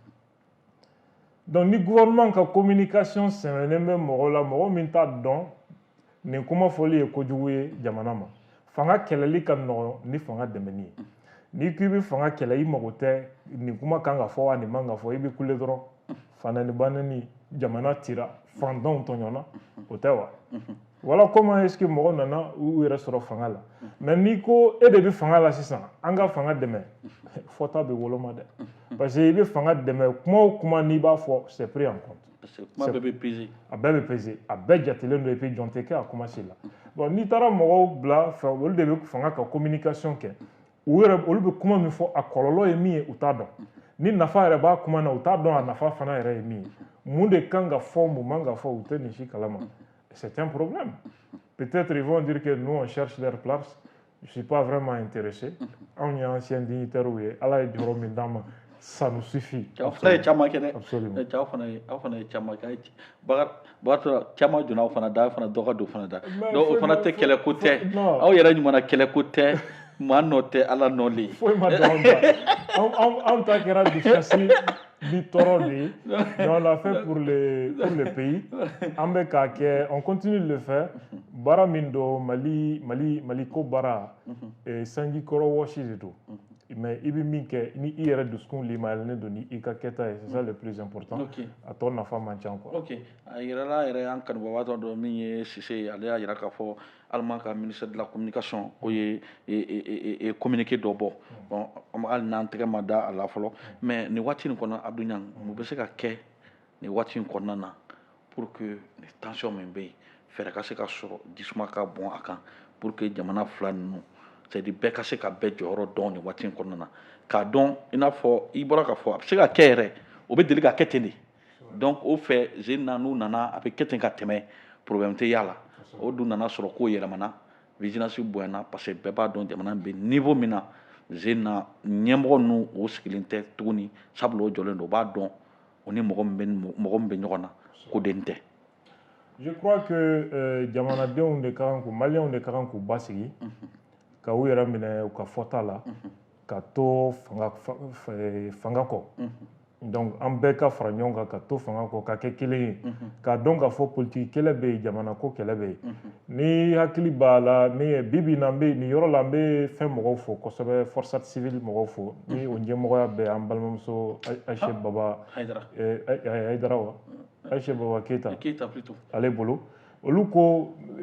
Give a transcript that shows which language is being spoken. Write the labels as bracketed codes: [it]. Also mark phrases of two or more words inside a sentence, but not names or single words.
[bm] donc ni gouvernement ka communication sɛmɛnen bɛ mɔgɔ la mɔgɔ min t'a dɔn nin kuma fɔli ye kojugu ye jamana ma fanga kɛlɛli ka nɔgɔn ni fanga dɛmɛni ye n'i ko i bɛ fanga kɛlɛ i mago tɛ nin kuma kan ka fɔ wa nin man ka fɔ i bɛ kule dɔrɔn fanani banani jamana cira fantanw tɔɲɔna o tɛ wa [fr] voilà comment est-ce que [bm] mɔgɔ nana u yɛrɛ sɔrɔ fanga la mais n'i ko e de bɛ fanga la sisan an ka fanga dɛmɛ fɔta bɛ woloma dɛ [fr] parce que [bm] i bɛ fanga dɛmɛ kuma o kuma n'i b'a fɔ [fr] c'est pris en compte. [bm] Kuma bɛɛ bɛ peser. A bɛɛ bɛ peser a bɛɛ jatelen don [fr] et puis [bm] jɔn tɛ kɛ a [fr] commencer la [bm] bon n'i taara mɔgɔw bila fɛn olu de bɛ fanga ka communication kɛ u yɛrɛ olu bɛ kuma min fɔ a kɔlɔlɔ ye min ye u t'a dɔn ni nafa yɛrɛ b'a kuma na u t'a dɔn a nafa fana yɛrɛ ye min ye mun de kan ka fɔ mun man ka fɔ u tɛ nin si kalama [fr] c'est un problème peut-être ils vont dire que nous on cherche leur place je suis pas vraiment intéressé [bm] anw ye [fr] ancien dignitaires [bm] ye ala ye jɔyɔrɔ min d'an ma [fr] ça nous suffit. [bm] Cɛw fana ye caman kɛ dɛ. [fr] Absolument. [bm] Cɛw fana ye caman kɛ Bakari caman donna aw fana da aw fana dɔ ka don fana da donc o fana tɛ kɛlɛko tɛ aw yɛrɛ ɲuman na kɛlɛko tɛ maa nɔ tɛ ala nɔlen. foyi ma don anw ta kɛra dusukasi ni tɔɔrɔ de ye [fr] mais on l'a fait pour le pays [bm] an bɛ k'a kɛ [fr] on continue de le faire [bm] baara min don Mali ko baara sanji kɔrɔ wɔsi de don mais i bɛ min kɛ ni i yɛrɛ dusukun limayɛlɛnnen don ni i ka kɛta ye [fr] c'est ça le plus important [bm] a tɔ nafa man ca quoi. Ok a yɛrɛla yɛrɛ an kanubagatɔ dɔ min ye Sise ye ale y'a yira k'a fɔ Allemand ka [fr] ministère de la communication [bm] o ye communiqué dɔ bɔ bon hali n'an tɛgɛ ma da a la fɔlɔ mais nin waati in kɔnɔ Abdou Niang mun bɛ se ka kɛ nin waati in kɔnɔna na [fr] pour que [bm] nin tension min bɛ yen fɛɛrɛ ka se ka sɔrɔ jisuma ka bɔn a kan [fr] pour que [bm] jamana fila ninnu c'est-à-dire bɛɛ ka se ka bɛɛ jɔyɔrɔ dɔn nin waati in kɔnɔna na k'a dɔn i n'a fɔ i bɔra k'a fɔ a bɛ se ka kɛ yɛrɛ o bɛ deli ka kɛ ten de donc o fɛ jeune na n'u nana a bɛ kɛ ten ka tɛmɛ problème tɛ y'a la o dun nana sɔrɔ k'o yɛlɛmana vigilance bonyana [fr] parce que [bm] bɛɛ b'a dɔn jamana bɛ niveau min na jeune na ɲɛmɔgɔ ninnu o sigilen tɛ tuguni sabula o jɔlen don o b'a dɔn o ni mɔgɔ min bɛ ɲɔgɔn na ko den tɛ. [fr] Je crois que [bm] jamanadenw de ka kan k'u maliyɛnw de ka kan k'u basigi ka u yɛrɛ minɛ u ka fɔta la ka to fanga kɔ donc an bɛɛ ka fara ɲɔgɔn kan ka to fanga kɔ ka kɛ kelen ye k'a dɔn k'a fɔ politiki kɛlɛ bɛ yen jamana ko kɛlɛ bɛ yen ni hakili b'a la min ye bi na an bɛ nin yɔrɔ la an bɛ fɛn mɔgɔw fo kosɛbɛ [fr] forçat civile [bm] mɔgɔw fo ni o ɲɛmɔgɔya bɛ an balimamuso Ayise Baba Hayidara wa Ayise Baba Keyita ale bolo olu ko